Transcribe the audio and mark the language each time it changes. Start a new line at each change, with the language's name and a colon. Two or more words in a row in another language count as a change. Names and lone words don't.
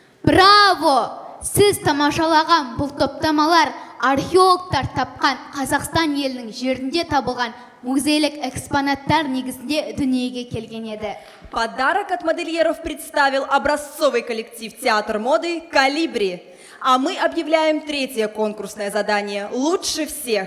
Russian: Браво!
Kazakh: Сіз тамашалаған бұл топтамалар археологтар тапқан Қазақстан елінің жерінде табылған музейлік экспонаттар негізінде дүниеге келген еді.
Russian: Подарок от модельеров представил образцовый коллектив театр моды «Калибри». А мы объявляем третье конкурсное задание «Лучше всех».